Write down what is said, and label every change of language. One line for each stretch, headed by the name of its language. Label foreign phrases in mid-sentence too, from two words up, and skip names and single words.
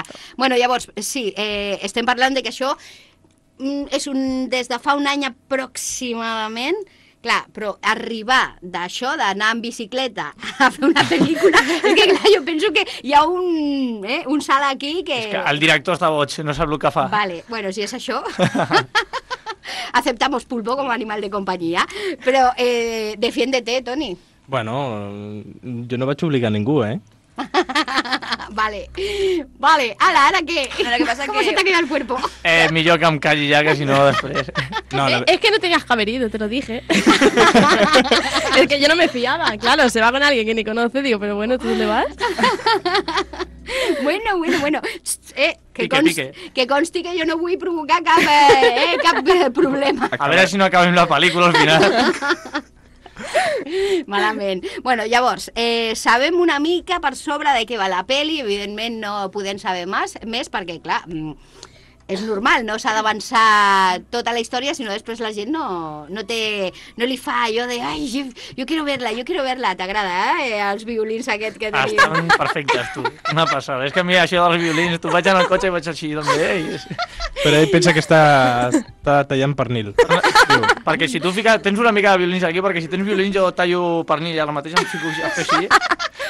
Catalan: Bueno, llavors, sí, estem parlant de que això és des de fa un any aproximadament. Clar, però arribar d'això, d'anar en bicicleta a fer una pel·lícula, és que clar, jo penso que hi ha un salt aquí que... És que el director està boig, no sap el que fa. Vale, bueno, si és això...
Spanish: Aceptamos pulpo como animal de compañía, però defiéndete, Toni.
Catalan: Bueno, jo no vaig obligar ningú, Vale, ara què? Ara què passa
Spanish: ¿Cómo se te ha quedado el cuerpo?
Catalan: Millor que em calli ja, que si no després...
Spanish: No, Es que no tenías que haber ido, te lo dije. Es que yo no me fiaba. Claro, se va con alguien que ni conoce, digo, pero bueno, ¿tú dónde vas? Bueno. Pique.
Catalan: Que consti que jo no vull provocar cap problema. A veure si no acabem la pel·lícula al final. Malament. Bueno, llavors, sabem una mica per sobre de què va la peli, evidentment no podem saber més perquè, clar, és normal, no s'ha d'avançar tota la història, sinó després la gent no li fa allò de ai,
Spanish: jo quiero verla,
Catalan: t'agrada, els violins aquest que tenim? Estan perfectes, tu, una passada. És que a mi això dels violins, tu vaig en el cotxe i vaig així també. Però ell pensa que està tallant pernil. Perquè si tu tens una mica de violins aquí, perquè si tens violins jo tallo pernil i ara mateix em fico a fer així.